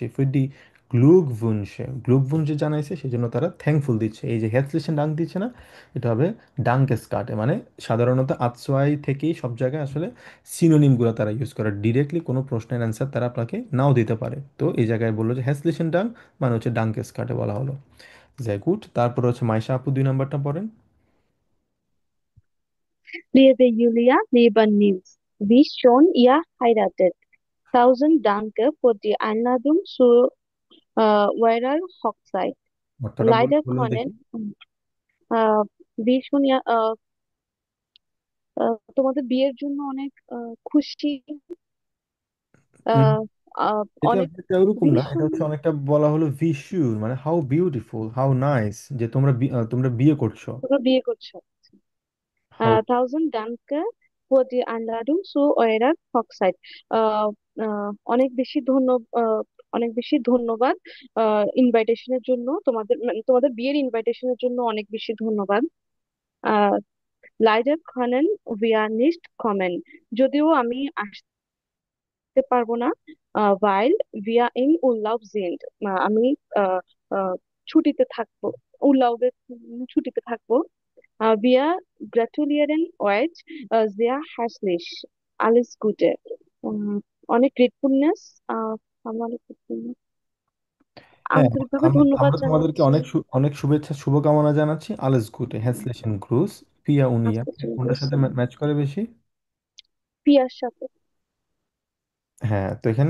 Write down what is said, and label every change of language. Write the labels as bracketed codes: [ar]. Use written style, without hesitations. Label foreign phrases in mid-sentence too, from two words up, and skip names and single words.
[de] viele Glückwünsche [bn] জানাইছে, সেই জন্য তারা থ্যাঙ্কফুল দিচ্ছে। এই যে [de] herzlichen Dank [bn] দিচ্ছে না, এটা হবে ডাঙ্কেস কাটে। মানে সাধারণত আতসোয়াই থেকেই সব জায়গায় আসলে সিনোনিমগুলো তারা ইউজ করে, ডিরেক্টলি কোনো প্রশ্নের অ্যান্সার তারা আপনাকে নাও দিতে পারে। তো এই জায়গায় বললো যে [de] herzlichen Dank [bn] মানে হচ্ছে ডাঙ্কেস কাটে বলা হলো। [de] sehr gut. [bn] তারপর হচ্ছে মাইশা আপু 2 নাম্বারটা পড়েন। [de] Liebe Julia, lieber Nils, wie schon ihr heiratet. Tausend Danke für die Einladung zu eurer Hochzeit. [bn] অর্থটা [de] Leider [bn] বলুন [de] können [bn] দেখি। [de] äh, wie schon ihr [bn] তোমাদের বিয়ের জন্য অনেক খুশি উম, আহ, আহ, এটা অনেক এটা ওরকম না, এটা ভীষণ হচ্ছে অনেকটা বলা হলো ভিশুর, মানে [en] how beautiful, how nice, [bn] যে তোমরা তোমরা বিয়ে করছো। তোমরা বিয়ে করছো। হাউ [de] Tausend Danke für die Einladung zu eurer Hochzeit. [bn] আহ, অনেক বেশি অনেক বেশি ধন্যবাদ ইনভাইটেশনের জন্য, তোমাদের বিয়ের ইনভাইটেশনের জন্য অনেক বেশি ধন্যবাদ। [de] আহ Leider können wir nicht kommen. [bn] যদিও আমি আসতে পারবো না, [de] weil wir im Urlaub sind. [bn] আমি আহ, আহ, ছুটিতে থাকবো, উল্লাউবে ছুটিতে থাকবো। [de] Wir gratulieren euch sehr herzlich. Alles Gute. [bn] উম, অনেক গ্রেটফুলনেস, আমার হ্যাঁ, আন্তরিকভাবে আমরা ধন্যবাদ আমরা তোমাদেরকে জানাচ্ছি। অনেক শুভেচ্ছা শুভকামনা জানাচ্ছি। [de] Alles Gute herzliche Grüße [bn] পিয়া উনিয়া, কোনটার সাথে ম্যাচ করে বেশি? পিয়ার সাথে হ্যাঁ, তো এখানে